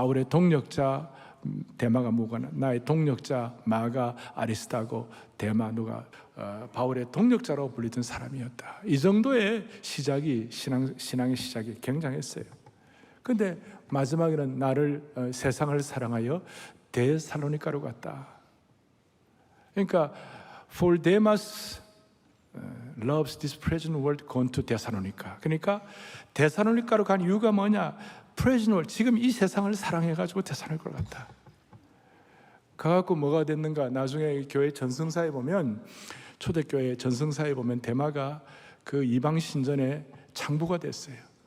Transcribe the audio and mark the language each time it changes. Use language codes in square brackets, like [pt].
[ko] 바울의 동력자 대마가 무관한 나의 동력자 마가 아리스타고 대마 누가 바울의 동력자라고 불리던 사람이었다. 이 정도의 시작이 신앙의 시작이 굉장했어요. 그런데 마지막에는 나를 세상을 사랑하여 데살로니가로 갔다. 그러니까 [en] for Demas loves this present world gone to 데살로니가. [ko] 그러니까 데살로니가로 간 이유가 뭐냐? [en] present world, [ko] 지금 이 세상을 사랑해가지고 데살로니가로 갔다. 가갖고 뭐가 됐는가? 나중에 교회 전승사에 보면, 초대교회 전승사에 보면 대마가 그 이방 신전의 장부가 됐어요.